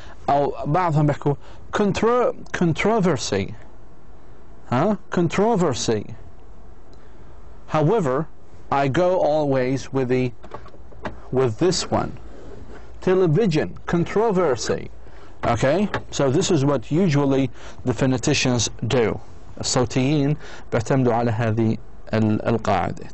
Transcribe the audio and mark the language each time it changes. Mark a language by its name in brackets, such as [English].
[Arabic] أو بعضهم بيحكوا controversy. [English] Controversy. However, I go always with this one. television, controversy. Okay, so this is what usually the phoneticians do. [Arabic] الصوتيين بيعتمدوا على هذه القاعدة.